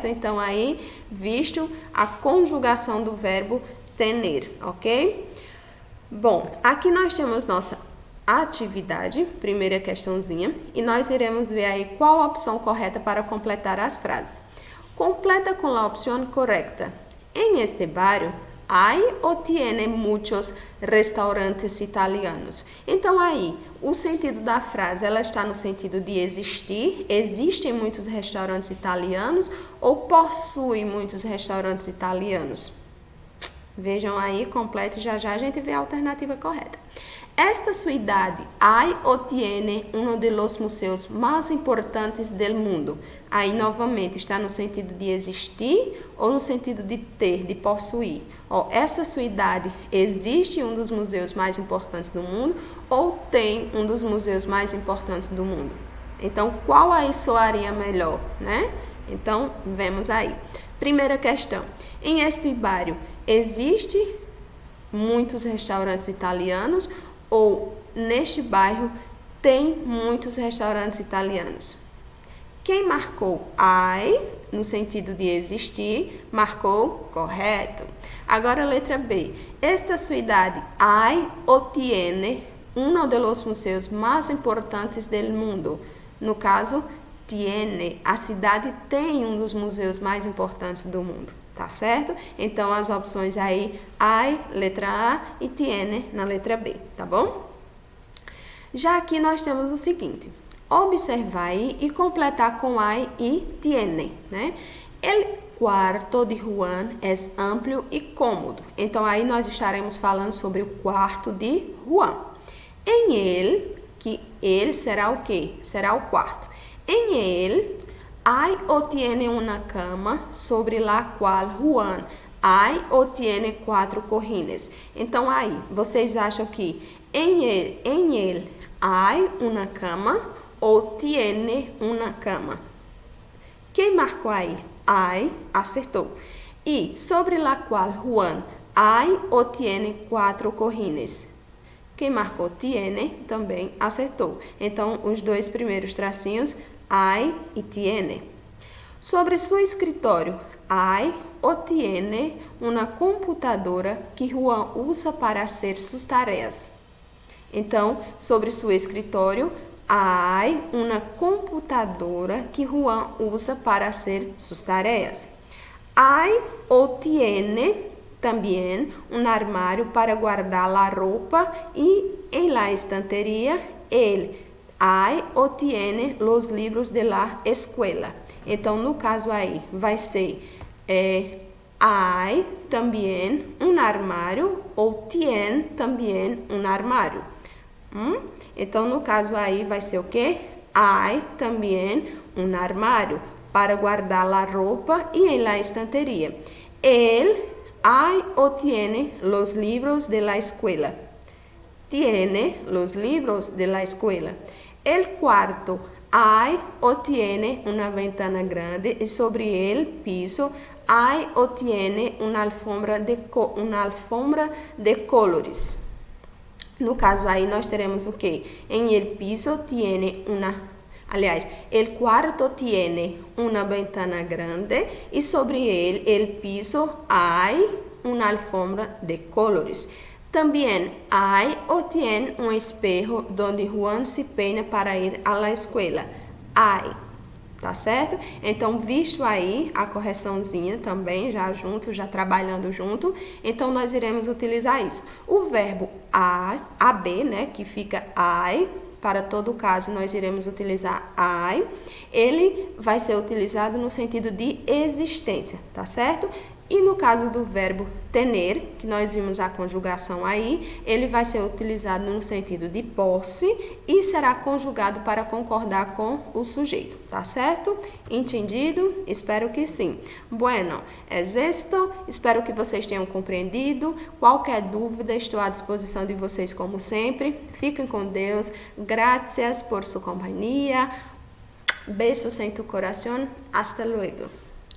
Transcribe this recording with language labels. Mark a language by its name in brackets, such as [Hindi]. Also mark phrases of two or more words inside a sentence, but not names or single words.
[Portuguese] Então aí, visto a conjugação do verbo tener, ok? Bom, aqui nós temos nossa atividade, primeira questãozinha, e nós iremos ver aí qual a opção correta para completar as frases. Completa com a opção correta. [Spanish] En este barrio hay o tiene muchos restaurantes italianos. [Portuguese] Então aí, o sentido da frase, ela está no sentido de existir, existem muitos restaurantes italianos ou possui muitos restaurantes italianos? Vejam aí, completo, já já a gente vê a alternativa correta. [Spanish] Esta ciudad hay o tiene uno de los museos más importantes del mundo. [Portuguese] Aí, novamente, está no sentido de existir ou no sentido de ter, de possuir. Essa cidade existe um dos museus mais importantes do mundo ou tem um dos museus mais importantes do mundo? Então, qual aí soaria melhor, né? Então, vemos aí. Primeira questão. Em este bairro, existe muitos restaurantes italianos ou neste bairro tem muitos restaurantes italianos? Quem marcou I, no sentido de existir, marcou correto. Agora a letra B. [Spanish] Esta cidade hay o tiene uno de los museos más importantes del mundo. [Portuguese] No caso, tiene. A cidade tem um dos museus mais importantes do mundo. Tá certo? Então, as opções aí, hay, letra A, e tiene na letra B, tá bom? Já aqui nós temos o seguinte: observar e completar com hay e tiene, né? El quarto de Juan é amplo e cômodo. Então, aí nós estaremos falando sobre o quarto de Juan. Em ele, que ele será o quê? Será o quarto. Em ele, [Spanish] hay o tiene una cama sobre la cual Juan hay o tiene 4 cojines. [Portuguese] Então, aí, vocês acham que em ele [Spanish] hay una cama [Portuguese] ou [Spanish] tiene una cama? [Portuguese] Quem marcou aí? Hay, acertou. [Spanish] E sobre la cual Juan hay o tiene 4 cojines? [Portuguese] Quem marcou tiene também acertou. Então, os 2 primeiros tracinhos, [Spanish] hay y tiene. Sobre su escritório, hay o tiene una computadora que Juan usa para hacer sus tareas. Então, sobre su escritório, hay una computadora que Juan usa para hacer sus tareas. Hay o tiene también un armario para guardar la ropa y en la estantería él hay o tiene los libros de la escuela. [Portuguese] Então, no caso aí, vai ser hay também um armário ou tiene também um armário. Então, no caso aí, vai ser o quê? Hay também um armário para guardar a roupa e em [Spanish] la estanteria. Él hay o tiene los libros de la escuela. Tiene los libros de la escuela. El cuarto hay o tiene una ventana grande y sobre el piso hay o tiene una alfombra de colores. [Portuguese] No caso aí nós teremos o quê? [Spanish] En el piso tiene el cuarto tiene una ventana grande y sobre el piso hay una alfombra de colores. Também hay o tiene un espejo donde Juan se peina para ir a la escuela. Hay, [Portuguese] tá certo? Então, visto aí a correçãozinha também, já junto, já trabalhando junto, então nós iremos utilizar isso. O verbo AB, né, que fica I, para todo caso nós iremos utilizar I, ele vai ser utilizado no sentido de existência, tá certo? E no caso do verbo tener, que nós vimos a conjugação aí, ele vai ser utilizado no sentido de posse e será conjugado para concordar com o sujeito, tá certo? Entendido? Espero que sim. [Spanish] Bueno, es esto. [Portuguese] Espero que vocês tenham compreendido. Qualquer dúvida, estou à disposição de vocês como sempre. Fiquem com Deus. [Spanish] Gracias por [Portuguese] sua companhia. Besos em tu coração. [Spanish] Hasta luego.